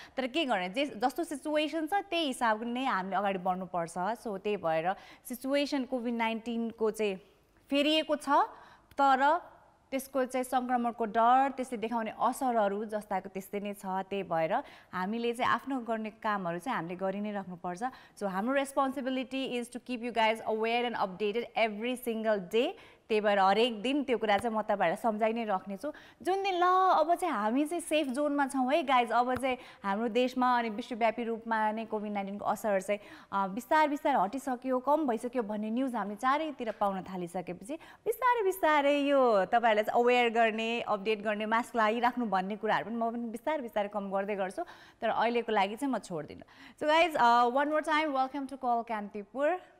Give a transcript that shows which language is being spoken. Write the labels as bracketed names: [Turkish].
[Nepali] तर के गर्ने, जस्तो सिचुएसन छ त्यही हिसाबले नै हामीले अगाडि बढ्नु पर्छ। सो त्यही भएर सिचुएसन कोभिड-19 को चाहिँ फेरिएको छ, तर त्यसको चाहिँ संक्रमणको डर, त्यसले देखाउने असरहरू जस्ताको त्यस्तै नै छ। त्यही भएर हामीले चाहिँ आफ्नो गर्ने कामहरू चाहिँ हामीले गरि नै राख्नुपर्छ। [English] So हाम्रो responsibility is to keep you guys aware and updated every single day. [Nepali] त्यही भएर हरेक दिन त्यो कुरा चाहिँ म तपाईँहरूलाई सम्झाइ नै राख्नेछु जुन दिन ल अब चाहिँ हामी चाहिँ सेफ जोनमा छौँ है गाइज अब चाहिँ हाम्रो देशमा अनि विश्वव्यापी रूपमा नै कोभिड-19 को असर चाहिँ बिस्तारै बिस्तारै हटिसक्यो कम भइसक्यो भन्ने न्युज हामीले चारैतिर पाउन थालिसकेपछि बिस्तारै बिस्तारै यो तपाईँहरूलाई चाहिँ अवेयर गर्ने अपडेट गर्ने मास्क लगाइराख्नु भन्ने कुराहरू पनि म पनि बिस्तारै बिस्तारै कम गर्दै गर्छु तर अहिलेको लागि चाहिँ म छोड्दिनँ [English] so guys one more time welcome to call Kantipur